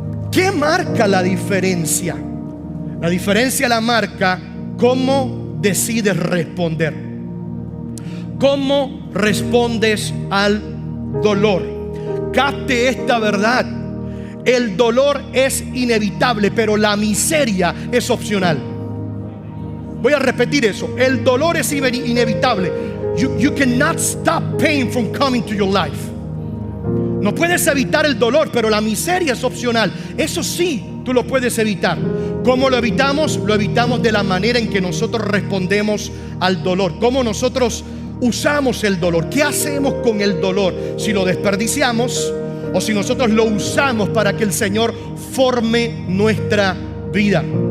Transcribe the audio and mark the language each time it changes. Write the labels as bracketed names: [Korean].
[Spanish] ¿Qué marca la diferencia? La diferencia la marca cómo decides responder. ¿Cómo respondes al dolor? Capte esta verdad. El dolor es inevitable, pero la miseria es opcional. Voy a repetir eso. El dolor es inevitable. [English] You cannot stop pain from coming to your life. [Spanish] No puedes evitar el dolor, pero la miseria es opcional. Eso sí, tú lo puedes evitar. ¿Cómo lo evitamos? Lo evitamos de la manera en que nosotros respondemos al dolor. ¿Cómo nosotros usamos el dolor? ¿Qué hacemos con el dolor? Si lo desperdiciamos o si nosotros lo usamos para que el Señor forme nuestra vida.